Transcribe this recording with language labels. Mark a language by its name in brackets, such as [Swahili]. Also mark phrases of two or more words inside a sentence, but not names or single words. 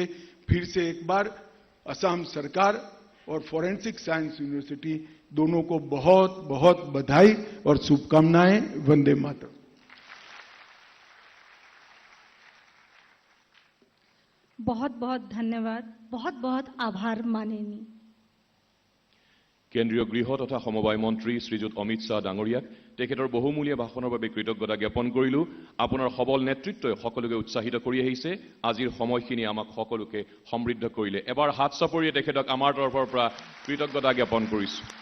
[Hindi] फिर से एक बार असम सरकार और फॉरेंसिक साइंस यूनिवर्सिटी दोनों को बहुत बहुत बधाई और शुभकामनाएं। वंदे मातरम। बहुत बहुत धन्यवाद, बहुत बहुत आभार माननीय। [Assamese] কেন্দ্ৰীয় গৃহ তথা সমবায় মন্ত্ৰী শ্ৰীযুত অমিত শ্বাহ ডাঙৰীয়াক তেখেতৰ বহুমূলীয়া ভাষণৰ বাবে কৃতজ্ঞতা জ্ঞাপন কৰিলো। আপোনাৰ সবল নেতৃত্বই সকলোকে উৎসাহিত কৰি আহিছে। আজিৰ সময়খিনি আমাক সকলোকে সমৃদ্ধ কৰিলে। এবাৰ হাত চাপৰিয়ে তেখেতক আমাৰ তৰফৰ পৰা কৃতজ্ঞতা জ্ঞাপন কৰিছো।